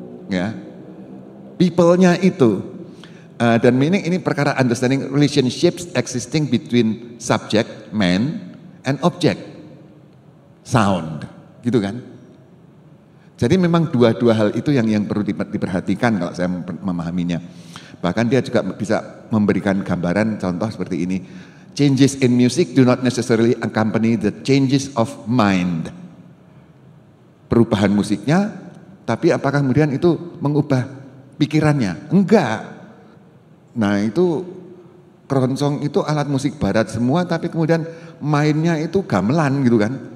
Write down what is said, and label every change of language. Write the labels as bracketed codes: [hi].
[id] Ya, people-nya itu. Dan ini perkara [en] understanding relationships existing between subject, man, and object, sound, [id] gitu kan. Jadi memang dua hal itu yang perlu diperhatikan kalau saya memahaminya. Bahkan dia juga bisa memberikan gambaran contoh seperti ini. [en] Changes in music do not necessarily accompany the changes of mind. [id] Perubahan musiknya, tapi apakah kemudian itu mengubah pikirannya? Enggak. Nah itu keroncong itu alat musik barat semua, tapi kemudian mainnya itu gamelan, gitu kan.